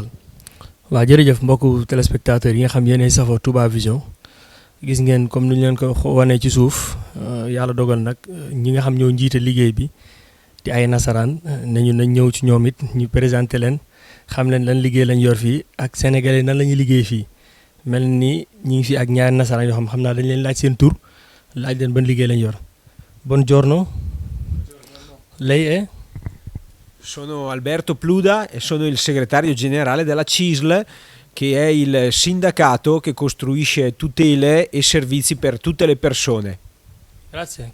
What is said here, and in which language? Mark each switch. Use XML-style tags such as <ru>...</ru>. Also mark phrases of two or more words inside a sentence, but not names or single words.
<wo>waaw jërëjëf mbokku téléspectateurs yi nga xam yéenay safoo Touba Vision gis ngeen comme ni ñu leen ko wanee ci suuf yàlla dogal nag ñi nga xam ñoo njiite liggéey bi di ay nasaraan nañu nañ ñëw ci ñoom it ñu présenté leen xam leen lan liggéey lañ yor fii ak sénégalais nan la ñuy liggéey fii mel ni ñi ngi fi ak ñaari nasaraan yoo xam naa dañ leen laaj seen tur laaj leen ban liggéey lañ yor.</wo> <it>Buongiorno. Lei è? Sono Alberto Pluda e sono il segretario generale della CISL, che è il sindacato che costruisce tutele e servizi per tutte le persone. Grazie.</it>